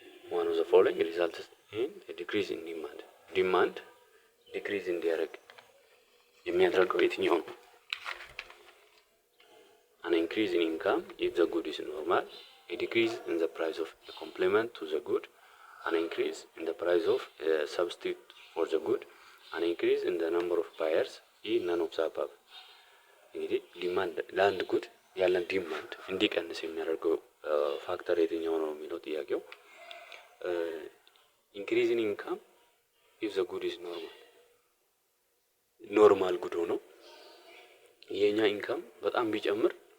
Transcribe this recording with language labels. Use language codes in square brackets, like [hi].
[en] One of the following results in a decrease in demand. [am] Demand decrease እንዲያደርግ የሚያደርገው የትኛው ነው? [en] An increase in income if the good is normal, a decrease in the price of a complement to the good, an increase in the price of a substitute for the good, an increase in the number of buyers, none of the above. [am] እንግዲህ ዲማንድ ለአንድ ጉድ ያለን ዲማንድ እንዲቀንስ የሚያደርገው ፋክተር የትኛው ነው የሚለው ጥያቄው። ኢንክሪዝ ኢን ኢንካም ኢፍ ዘ ጉድ ኢዝ ኖርማል ጉድ ሆኖ የኛ ኢንካም በጣም ቢጨምር